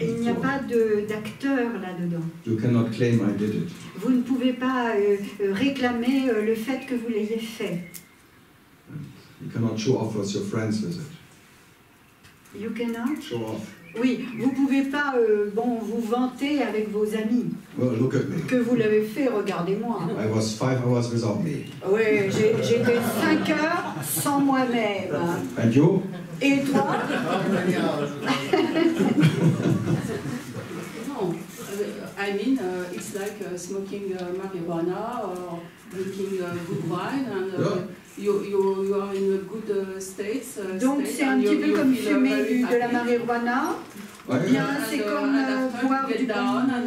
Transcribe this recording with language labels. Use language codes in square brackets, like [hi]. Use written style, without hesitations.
[fr] Il n'y a pas d'acteur là-dedans. [en] You cannot claim I did it. [fr] Vous ne pouvez pas réclamer le fait que vous l'ayez fait. [en] You cannot show off with your friends with it. You cannot? Show off. [fr] Oui, vous ne pouvez pas vous vanter avec vos amis. [en] Well, look at me. [fr] Que vous l'avez fait, regardez-moi. [en] I was 5 hours without me. [fr] Oui, j'ai fait 5 heures sans moi-même. [en] And you? [fr] Et toi? [en] No, I mean, it's like smoking marijuana or drinking good wine, and you are in a good state. [fr] Donc c'est un petit peu comme fumer de la marijuana. Ou bien c'est comme boire du vin.